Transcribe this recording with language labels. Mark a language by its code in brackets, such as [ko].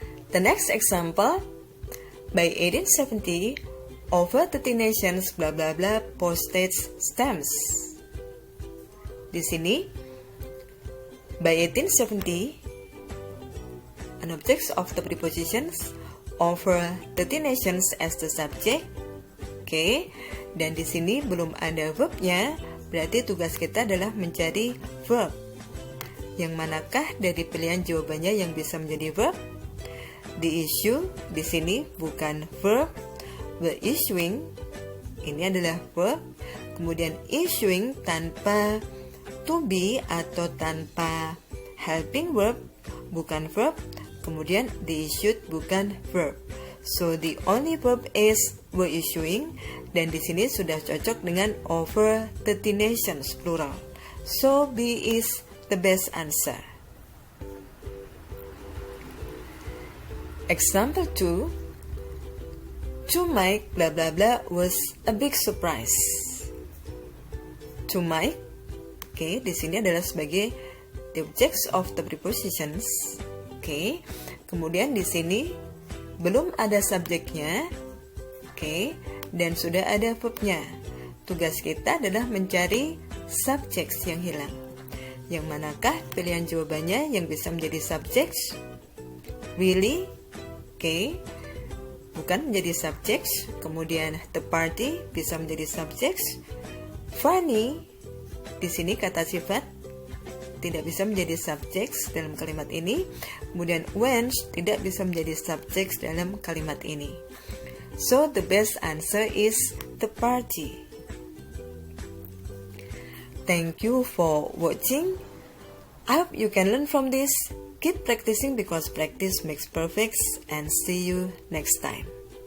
[en] The next example, by 1870, over 30 nations blah blah blah postage stamps. [id] Di sini, [en] by 1870, an objects of the prepositions, over 30 nations as the subject. [id] Okay, dan di sini belum ada verbnya, berarti tugas kita adalah mencari verb. Yang manakah dari pilihan jawabannya yang bisa menjadi verb? The issue di sini bukan verb. [en] The issuing [id] ini adalah [en] verb. [id] Kemudian issuing tanpa to be atau tanpa helping verb bukan verb. [en] Kemudian the issued bukan verb. So the only verb is were issuing, [id] dan di sini sudah cocok dengan [en] over 30 nations plural. So B is the best answer. Example 2. To Mike blah blah blah was a big surprise. To Mike, okay, [id] di sini adalah sebagai [en] the objects of the prepositions. [id] Okay. Kemudian di sini belum ada subjeknya. Okay. Dan sudah ada verbnya. Tugas kita adalah mencari subjects yang hilang. Yang manakah pilihan jawabannya yang bisa menjadi subjects? Really? Okay. Bukan menjadi subjects. Kemudian the party bisa menjadi subjects. Funny, di sini kata sifat tidak bisa menjadi subjects dalam kalimat ini. Kemudian went tidak bisa menjadi subjects dalam kalimat ini. [en] So the best answer is the party. Thank you for watching. I hope you can learn from this. Keep practicing because practice makes perfect, and see you next time.